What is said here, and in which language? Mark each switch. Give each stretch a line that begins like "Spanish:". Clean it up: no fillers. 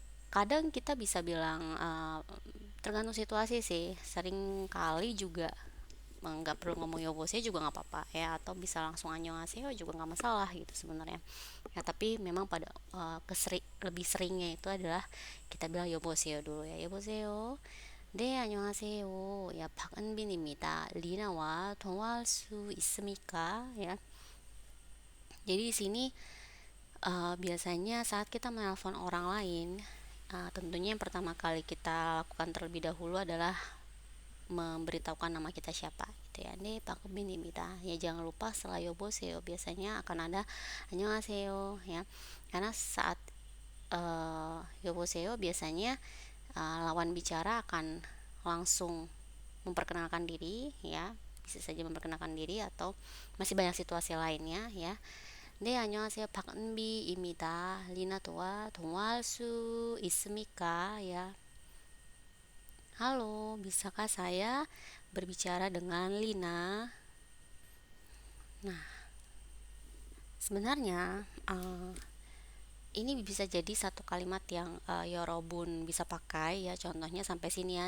Indonesian: Kadang kita bisa bilang tergantung situasi sih. Sering kali juga nggak perlu ngomong Yoboseo juga nggak apa-apa ya, atau bisa langsung annyeonghaseyo juga nggak masalah gitu sebenarnya ya. Tapi memang pada lebih seringnya itu adalah kita bilang Yoboseo dulu ya.
Korean: Yoboseo. 네, 안녕하세요. 야, 박은빈입니다. 리나와 통화할 수 있습니까?
Indonesian: Ya. Jadi di sini biasanya saat kita menelpon orang lain, tentunya yang pertama kali kita lakukan terlebih dahulu adalah memberitahukan nama kita siapa gitu ya.
Korean: 네, 박은빈입니다.
Indonesian: Ya, jangan lupa setelah 여보세요 biasanya akan ada 안녕하세요 ya. Karena saat 여보세요 biasanya lawan bicara akan langsung memperkenalkan diri ya, bisa saja memperkenalkan diri atau masih banyak situasi lainnya ya.
Korean: 네, 안녕하세요. 박은비입니다. 리나도와 통화할 수 있습니까?
Indonesian: Ya. Halo, bisakah saya berbicara dengan Lina? Nah, sebenarnya ini bisa jadi satu kalimat yang Yorobun bisa pakai ya. Contohnya sampai sini ya.